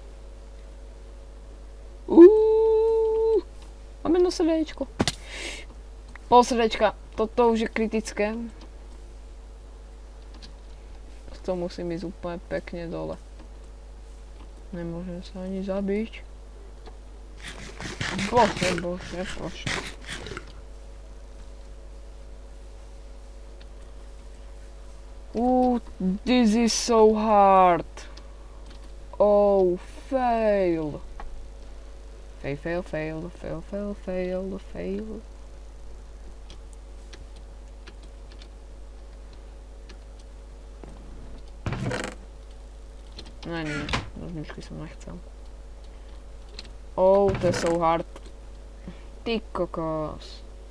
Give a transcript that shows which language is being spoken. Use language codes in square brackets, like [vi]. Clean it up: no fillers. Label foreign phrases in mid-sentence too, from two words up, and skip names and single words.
[sk] Máme jedno srdiečko. Pol srdiečka. Toto už je kritické. To musím ísť úplne pekne dole. Nemôžem sa ani zabiť. Bože. [en] This is so hard. Oh, fail. Fail. [sk] Ne, nožničky som nechcel. Oh, to je [en] so hard. [sk] Ty kokos.